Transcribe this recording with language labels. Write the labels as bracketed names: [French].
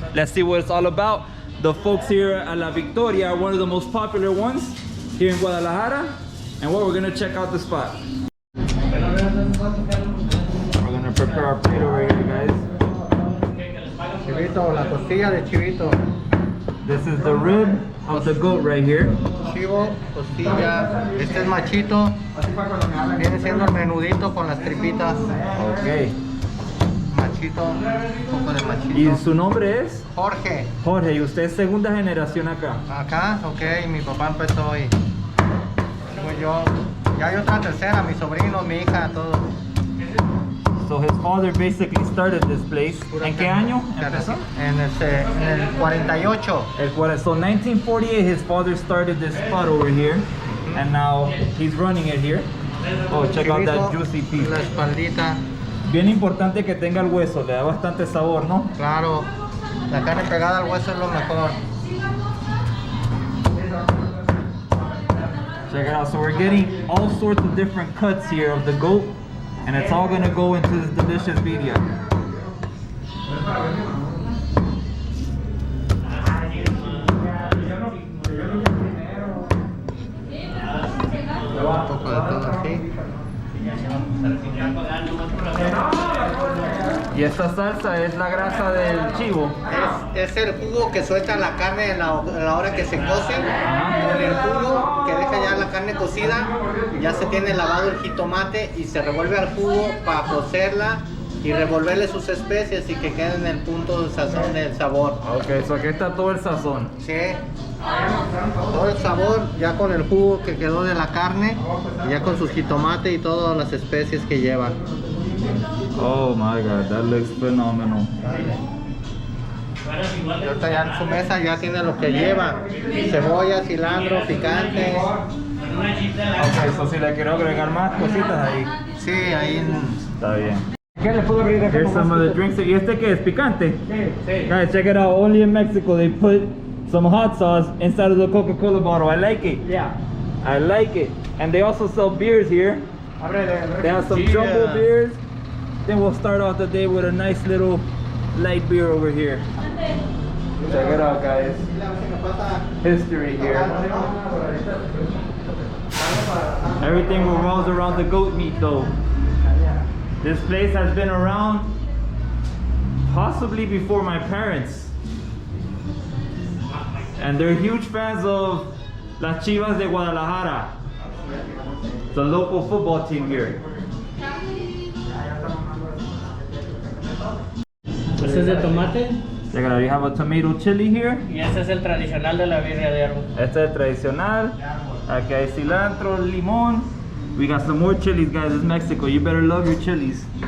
[English] Let's see what it's all about. The folks here at La Victoria are one of the most popular ones here in Guadalajara, and we're gonna check out the spot. We're gonna prepare our plate over here, guys. [Spanish] Chivito, la costilla de chivito. [English] This is the rib of the goat right here. [Spanish] Chivo, costilla. Este es machito. Viene siendo el menudito con las tripitas. Ok. Machito, un poco de machito. ¿Y su nombre es? Jorge. Jorge, y usted es segunda generación acá. Acá, ok, mi papá empezó y sigo yo. Ya hay otra tercera, mi sobrino, mi hija, todo. [English] So his father basically started this place. [Spanish] ¿En qué año empezó? En el 48. [English] So 1948 his father started this spot over here, and now he's running it here. Oh, check out that juicy piece. [Spanish] La espaldita. Bien importante que tenga el hueso, le da bastante sabor, ¿no? Claro, la carne pegada al hueso es lo mejor. [English] Check it out. So we're getting all sorts of different cuts here of the goat, and it's all gonna go into this delicious birria. [Spanish] Un poco de todo así. Y esta salsa es la grasa del chivo. Es el jugo que suelta la carne en la hora que se cose. Con el jugo que deja ya la carne cocida, ya se tiene lavado el jitomate y se revuelve al jugo para cocerla y revolverle sus especias y que quede en el punto de sazón del sabor. Ok, so aquí está todo el sazón. Sí, todo el sabor ya con el jugo que quedó de la carne, y ya con sus jitomate y todas las especies que lleva. [English] Oh my god, that looks phenomenal. [Spanish] Y ahorita ya en su mesa ya tiene lo que lleva: cebolla, cilantro, picante. Ok, so si le quiero agregar más cositas ahí. Sí, ahí. Está bien. [English] Here's some of the drinks. [Spanish] ¿Y este qué es? ¿Picante? Sí. [English] Guys, check it out. Only in Mexico they put some hot sauce inside of the Coca-Cola bottle. I like it. Yeah. I like it. And they also sell beers here. They have some jumbo beers. Then we'll start off the day with a nice little light beer over here. Check it out, guys. History here. Everything revolves around the goat meat though. This place has been around possibly before my parents. And they're huge fans of Las Chivas de Guadalajara, the local football team here. [Spanish] Este es de tomate [English] Check it out, you have a tomato chili here. [Spanish] y este es el tradicional de la birria de árbol. Este es el tradicional. Aquí hay cilantro, limón. [English] We got some more chilies, guys. It's Mexico. You better love your chilies.